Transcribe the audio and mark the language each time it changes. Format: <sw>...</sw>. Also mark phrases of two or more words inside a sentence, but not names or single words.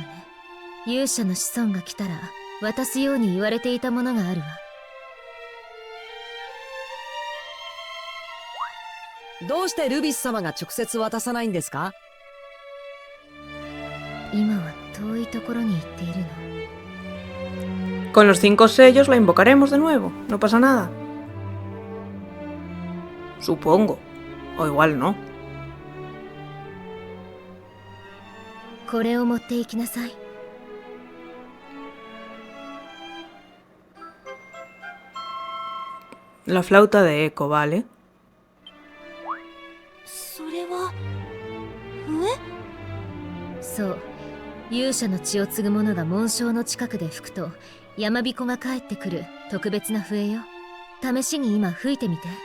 <ja>勇者の子孫が来たら渡すように言われていたものがあるわ。どうしてルビス様が直接渡さないんですか？今は遠いところに行っているの。</ja> <es>Con los 5 sellos la invocaremos de nuevo, no pasa nada. Supongo. O igual no.</es> <ja>これを持って行きなさい。</ja> <es>La flauta de eco, ¿vale?</es> <ja>それはそう、勇者の血を継ぐ者が紋章の近くで吹くと山彦が帰ってくる特別な笛よ。試しに今吹いてみて。</ja>